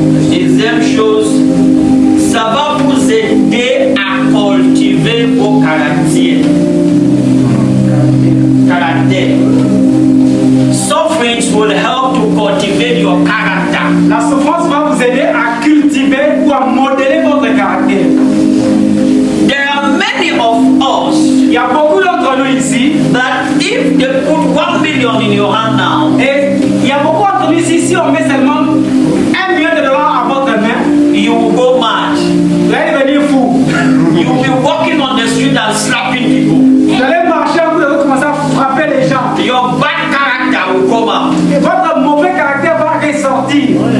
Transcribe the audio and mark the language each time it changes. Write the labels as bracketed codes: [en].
[fr] Deuxième chose, ça va vous aider à cultiver vos caractères. [en] Sufferings will help to cultivate your character. [fr] La souffrance va vous aider à cultiver ou à modeler votre caractère. [en] There are many of us. [fr] Il y a beaucoup d'entre nous ici. [en] That if they put 1 million in your hand now, [fr] Et il y a beaucoup d'entre nous ici, si on met seulement $1 million à votre main, [en] you will go mad. [fr] vous allez devenir fou. [en] You will be walking on the street and slapping people. [fr] Vous allez marcher, vous allez commencer à frapper les gens. [en] Your bad character will come out. [fr] Et votre mauvais caractère va ressortir.